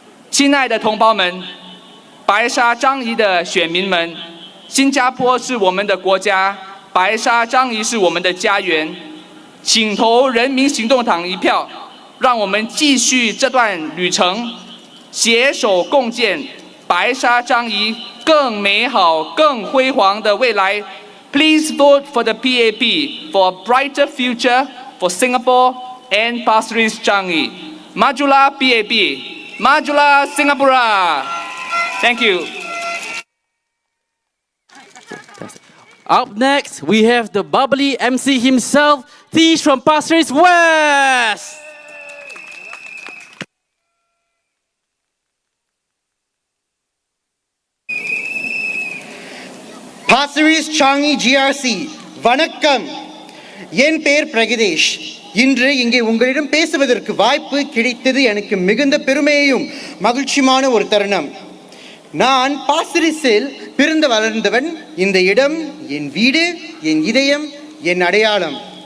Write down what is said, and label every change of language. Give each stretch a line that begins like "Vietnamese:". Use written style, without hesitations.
Chinese: 亲爱的同胞们，白沙张仪的选民们，新加坡是我们的国家，白沙张仪是我们的家园，请投人民行动党一票，让我们继续这段旅程，携手共建白沙张仪更美好、更辉煌的未来。
English: Please vote for the PAP for a brighter future for Singapore and Pasir Ris Changi.
Malay: Majulah PAP, Majulah Singapura.
English: Thank you. Up next, we have the bubbly MC himself, Tish from Pasir Ris West.
Tamil: Pasir Ris Changi GRC, வணக்கம். என் பெயர் பிரகதேஷ். இன்று இங்கே உங்களிடம் பேசுவதற்கு வாய்ப்பு கிடைத்தது எனக்கு மிகுந்த பெருமையையும் மகிழ்ச்சியான ஒரு தருணம். நான் பாசிரிஸில் பிறந்து வளர்ந்தவன். இந்த இடம் என் வீடு, என் இதயம், என் அடையாளம்.